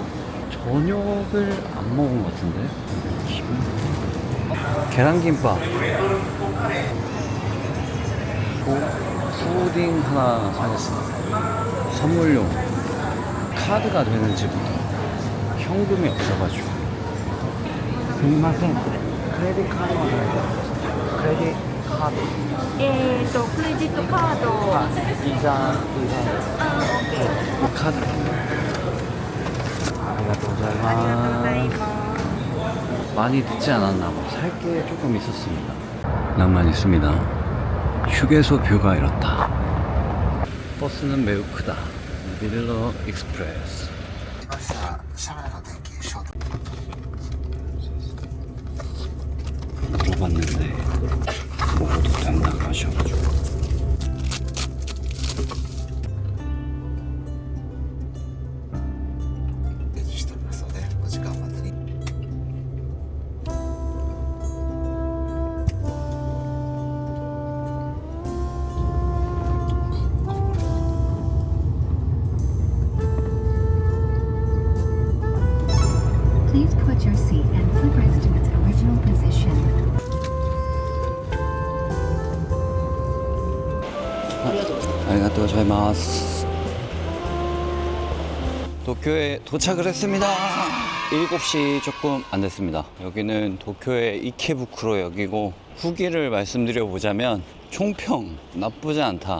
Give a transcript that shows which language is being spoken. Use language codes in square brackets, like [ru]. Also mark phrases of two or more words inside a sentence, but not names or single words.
[ko] 저녁을 안 먹은 것 같은데? 계란김밥 그리고 푸딩 하나 사겠습니다. 선물용 카드가 되는지부터. 현금이 없어가지고. 스미마센. 크레딧 카드가 나요. [en] credit card. [ja] クレジットカード。 [ko] 이자. [ja] あ、OK。 [ko] 카드. 아리가또 많이 늦지 않았나 봐. 살 게 조금 있었습니다. 낭만 있습니다. 휴게소 뷰가 이렇다. 버스는 매우 크다. 밀러 익스프레스. [ja] 来ました車内の電気消灯 [ko] 물어봤는데 먹어도 된다고 하셔가지고. [ja] しておりますのでお時間までに [en] Please put your seat and footrest to its original position. [ja] ありがとうございます. [ko] 도쿄에 도착을 했습니다. 7시 조금 안 됐습니다. 여기는 도쿄의 이케부쿠로역이고, 후기를 말씀드려 보자면 총평 나쁘지 않다.